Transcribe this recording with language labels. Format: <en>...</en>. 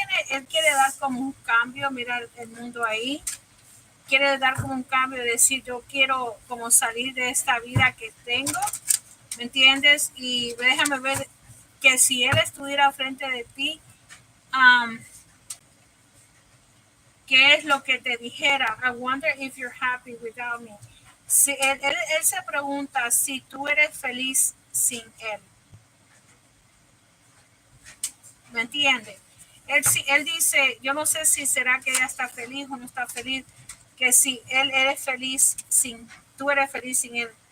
<es>Él quiere dar como un cambio. Mira el mundo ahí. Quiere dar como un cambio, decir yo quiero como salir de esta vida que tengo. ¿Me entiendes? Y déjame ver que si él estuviera frente de ti, ¿qué es lo que te dijera?</es> <en>I wonder if you're happy without me.</en> <es>Si él se pregunta si tú eres feliz sin él. ¿Me entiendes? Él dice, yo no sé si será que ella está feliz o no está feliz, que si él eres feliz sin, tú eres feliz sin él.</es>